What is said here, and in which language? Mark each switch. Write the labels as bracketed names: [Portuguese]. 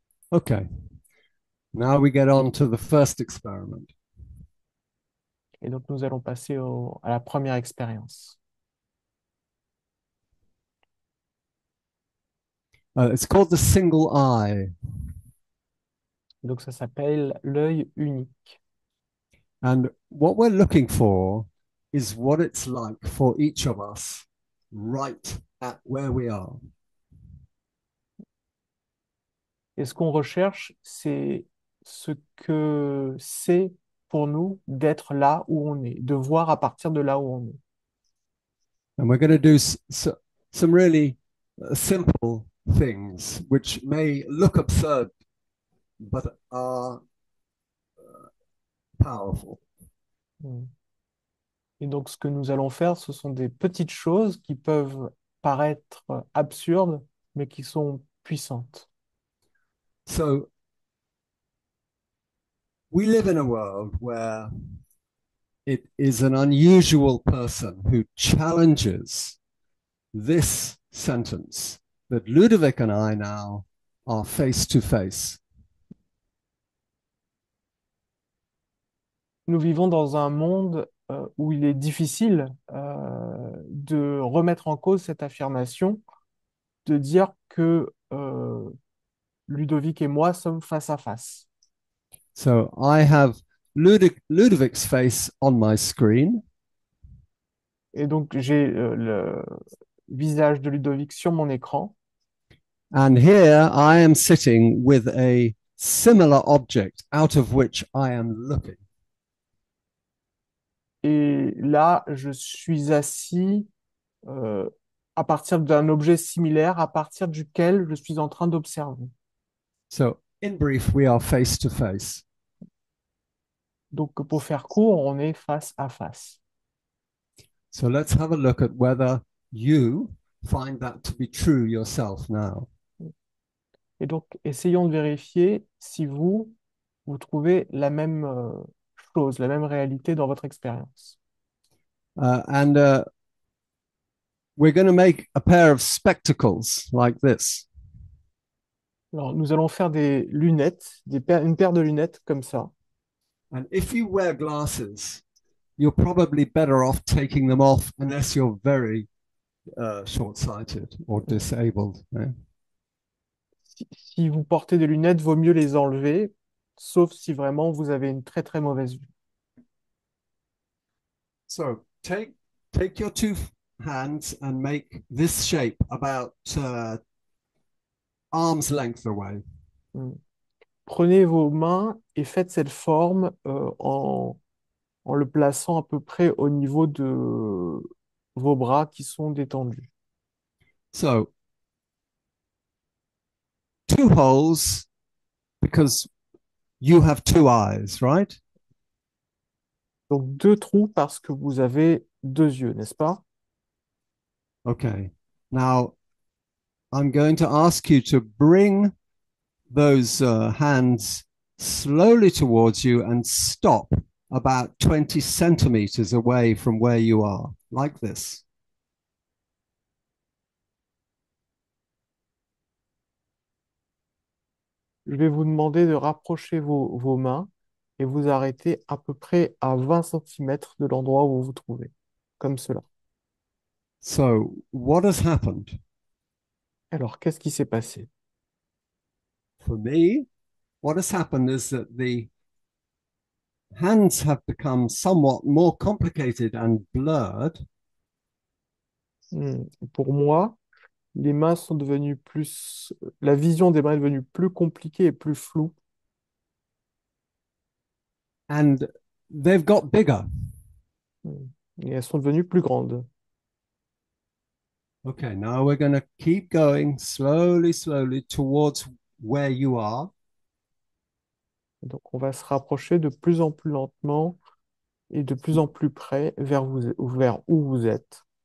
[English] Okay, now we get on to the first experiment. [French] Et donc, nous allons passer à la première expérience. [English] It's called the single eye. [French] Donc, ça s'appelle l'œil unique. [English] And what we're looking for is what it's like for each of us right at where we are. [French] Et ce qu'on recherche, c'est ce que c'est pour nous d'être là où on est, de voir à partir de là où on est. [English] And we're going to do some really simple things which may look absurd but are powerful. Mm. [French] Et donc, ce que nous allons faire, ce sont des petites choses qui peuvent paraître absurdes, mais qui sont puissantes. [English] So we live in a world where it is an unusual person who challenges this sentence that Ludovic and I now are face to face. [French] Nous vivons dans un monde où il est difficile de remettre en cause cette affirmation, de dire que Ludovic et moi sommes face à face. [English] So I have Ludovic's face on my screen. [French] Et donc j'ai visage de Ludovic sur mon écran. [English] And here I am sitting with a similar object out of which I am looking. [French] Et là, je suis assis euh, à partir d'un objet similaire, à partir duquel je suis en train d'observer. [English] So, in brief, we are face to face. [French] Donc, pour faire court, on est face à face. [English] So, let's have a look at whether you find that to be true yourself now. [French] Et donc, essayons de vérifier si vous, vous trouvez la même chose, la même réalité dans votre expérience. [English] And we're going to make a pair of spectacles like this. [French] Alors, nous allons faire des lunettes, une paire de lunettes comme ça. [English] And if you wear glasses, you're probably better off taking them off unless you're very short sighted or disabled. Yeah? [French] Si vous portez des lunettes, vaut mieux les enlever, sauf si vraiment vous avez une très très mauvaise vue. [English] So take your two hands and make this shape about arm's length away. Hmm. [French] Prenez vos mains et faites cette forme en le plaçant à peu près au niveau de vos bras qui sont détendus. [English] So two holes because you have two eyes, right? [French] Donc deux trous parce que vous avez deux yeux, n'est-ce pas? [English] Okay. Now I'm going to ask you to bring those hands slowly towards you and stop about 20 centimeters away from where you are, like this. [French] Je vais vous demander de rapprocher vos mains et vous arrêter à peu près à 20 centimètres de l'endroit où vous vous trouvez, comme cela. [English] So, what has happened? [French] Alors, qu'est-ce qui s'est passé? [English] For me, what has happened is that the hands have become somewhat more complicated and blurred. [French] Pour moi, les mains sont devenues plus... La vision des mains est devenue plus compliquée et plus floue. [English] And they've got bigger. Hmm. [French] Et elles sont devenues plus grandes. [English] Okay, now we're going to keep going slowly, slowly towards where you are. [French] Donc, on va se rapprocher de plus en plus lentement et de plus en plus près vers où vous êtes.